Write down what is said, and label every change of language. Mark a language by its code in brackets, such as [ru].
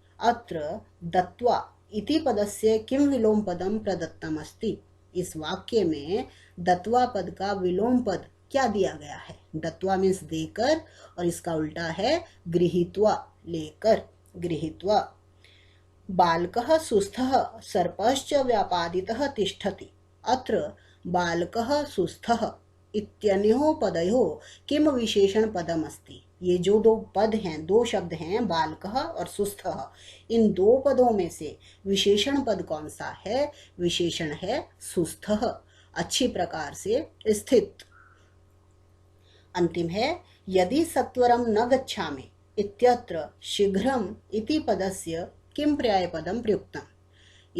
[sa] अत्र दत्वा इति पदस्य किम विलोम पदम प्रदत्तम अस्ति। [hi] इस वाक्य में दत्वा पद का विलोम पद क्या दिया गया है? दत्वा मीन्स देकर, और इसका उल्टा है गृहीत्वा, लेकर, गृहीत्वा। [sa] बालकः सुस्थः सर्पश्च व्यापादितः तिष्ठति। अत्र बालकः सुस्थः इत्यनयोः पदयोः किम विशेषण पदम अस्ति। [hi] ये जो दो पद हैं, दो शब्द हैं, बालकः और सुस्थः, इन दो पदों में से विशेषण पद कौन सा है? विशेषण है सुस्थः, अच्छी प्रकार से स्थित। अंतिम है, [sa] यदि सत्वरम न गच्छामि इत्यत्र शीघ्रम इति पदस्य किम पर्यायपदम प्रयुक्तम।